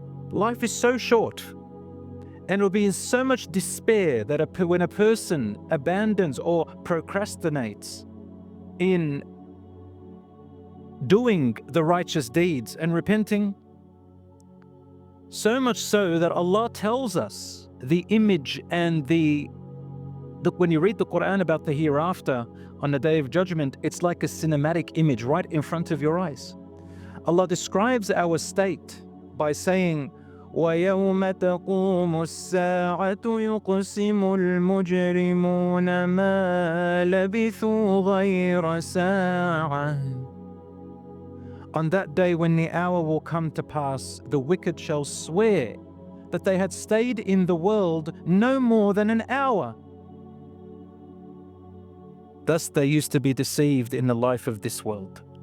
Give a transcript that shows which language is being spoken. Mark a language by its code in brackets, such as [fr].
[en] Life is so short, and will be in so much despair that when a person abandons or procrastinates in doing the righteous deeds and repenting, so much so that Allah tells us the image and when you read the Quran about the hereafter on the Day of Judgment, it's like a cinematic image right in front of your eyes. [ar] Allah describes our state by saying, وَيَوْمَ تَقُومُ السَّاعَةُ يُقْسِمُ الْمُجْرِمُونَ مَا لَبِثُوا غَيْرَ سَاعَةٍ. [en] On that day when the hour will come to pass, the wicked shall swear that they had stayed in the world no more than an hour. Thus they used to be deceived in the life of this world.